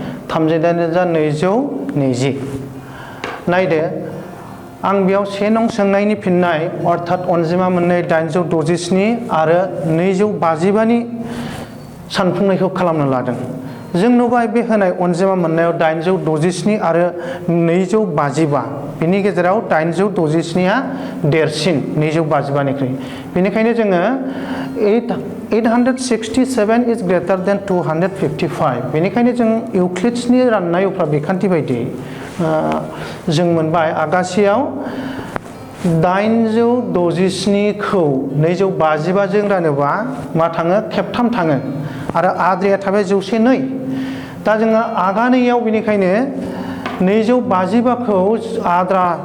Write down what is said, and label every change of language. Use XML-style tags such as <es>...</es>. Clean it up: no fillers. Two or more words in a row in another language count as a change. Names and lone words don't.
<brx>38,220 नायदो आं बेयाव 1 नं सोंनायनि फिननाय अर्थात अनजिमा मोननै 867 आरो 255 नि सानफुंनायखौ खालामनो लादों जों नुबाय बे होनाय अनजिमा मोननायाव 867 आरो 255 बेनि गेजेराव 867 आ देरसिन 255 निख्रुइ बेनिखायनो जोङो</brx> <en>867 is greater than 255</en> <brx>बेनिखायनो जों इउक्लिड्सनि राननाय उफ्रा बिखान्थि बायदियै जों मोनबाय आगासेयाव 867 खौ 255 जों रानोबा मा थाङो खेबथाम थाङो आरो आद्राया थाबाय 102 दा जोङो आगानैयाव बेनिखायनो 255 खौ आद्रा</brx>